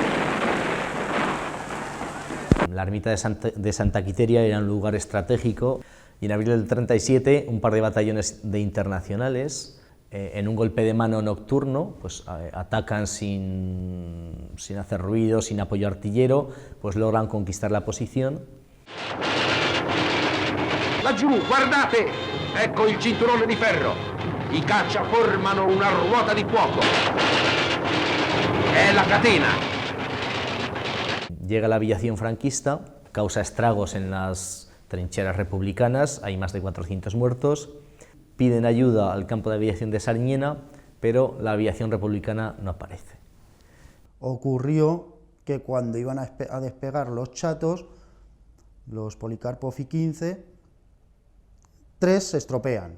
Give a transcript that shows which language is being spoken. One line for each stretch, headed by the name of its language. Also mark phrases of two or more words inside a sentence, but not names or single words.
Spanish: La ermita de Santa Quiteria era un lugar estratégico, y en abril del 37 un par de batallones de internacionales, en un golpe de mano nocturno, pues atacan sin hacer ruido, sin apoyo artillero, pues logran conquistar la posición.
Italian: Laggiù, guardate! Ecco il cinturone di ferro. I caccia formano una ruota di fuoco. È la catena.
Spanish: Llega la aviación franquista, causa estragos en las trincheras republicanas, hay más de 400 muertos. Piden ayuda al campo de aviación de Sariñena, pero la aviación republicana no aparece. ocurrió que cuando iban a despegar los chatos, los Policarpo Fi-15, 3 se estropean.